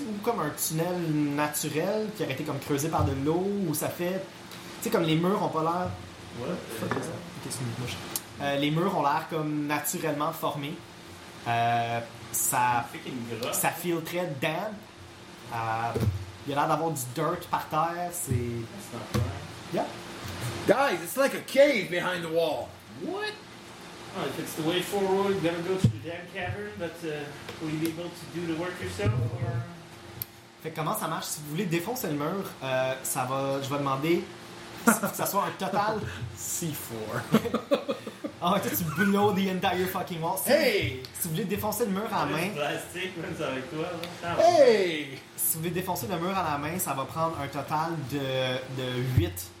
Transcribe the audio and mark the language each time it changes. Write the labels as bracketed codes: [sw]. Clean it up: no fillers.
[fr] Ou comme un tunnel naturel qui aurait été comme creusé par de l'eau. Ou ça fait. Tu sais, comme les murs ont pas l'air. [en] What? [fr] Qu'est-ce que tu me dis? Les murs ont l'air comme naturellement formés. Ça file très damp. Il y a l'air d'avoir du dirt par terre. C'est. Yeah! [en] Guys, it's like a cave behind the wall. What? Oh, if it's the way forward, then go to the damn cavern, but will you be able to do the work yourself, or... [fr] Fait que comment ça marche? Si vous voulez défoncer le mur, ça va... Je vais demander que ça soit un total... C4. [en] Ah, oh, tu blow the entire fucking wall. Hey! [fr] Si vous voulez défoncer le mur à la main... Plastique, c'est avec toi, là. Hey! Si vous voulez défoncer le mur à la main, ça va prendre un total de 8...